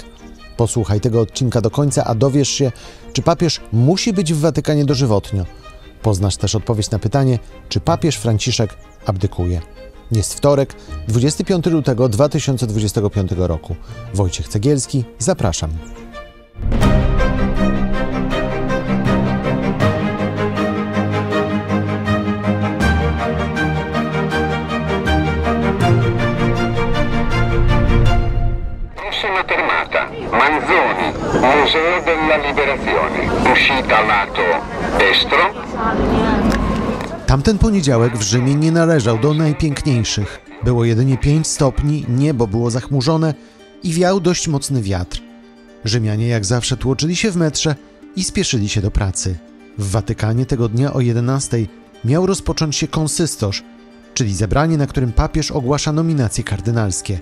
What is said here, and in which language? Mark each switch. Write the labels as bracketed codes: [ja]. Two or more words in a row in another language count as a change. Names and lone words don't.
[pl] Posłuchaj tego odcinka do końca, a dowiesz się, czy papież musi być w Watykanie dożywotnio. Poznasz też odpowiedź na pytanie, czy papież Franciszek abdykuje. Jest wtorek, 25 lutego 2025 roku. Wojciech Cegielski, zapraszam. [it] Prossima fermata, Manzoni, Museo della Liberazione. Uscita lato destro. [pl] Tamten poniedziałek w Rzymie nie należał do najpiękniejszych. Było jedynie 5 stopni, niebo było zachmurzone i wiał dość mocny wiatr. Rzymianie jak zawsze tłoczyli się w metrze i spieszyli się do pracy. W Watykanie tego dnia o 11:00 miał rozpocząć się konsystorz, czyli zebranie, na którym papież ogłasza nominacje kardynalskie.